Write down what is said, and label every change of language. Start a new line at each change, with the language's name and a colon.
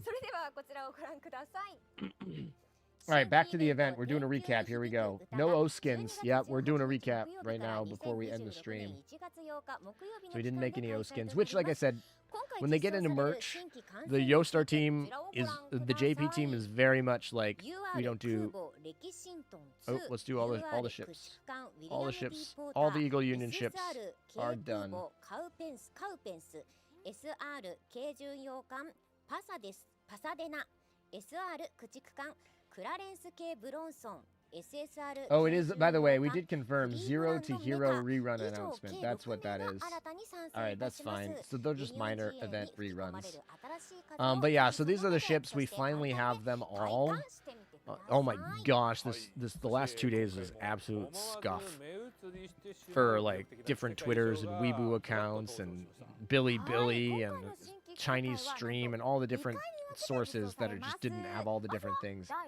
Japanese: それではこちらをご覧ください。
English: All right, back to the event. We're doing a recap. Here we go. No O skins. Yep, we're doing a recap right now before we end the stream. So we didn't make any O skins, which, like I said, when they get into merch, the Yostar team is, the JP team is very much like, we don't do, oh, let's do all the ships. All the ships, all the Eagle Union ships are done.
Japanese: SR 軽巡洋艦パサです。パサデナ SR 駆逐艦クラレンス系ブロンソン SSR
English: Oh, it is, by the way, we did confirm 0 to Hero rerun announcement. That's what that is. Alright, that's fine. So they're just minor event reruns. But yeah, so these are the ships. We finally have them all. Oh my gosh, the last 2 days was absolute scuff for like different Twitters and Weibo accounts and Billy and Chinese stream and all the different sources that just didn't have all the different things.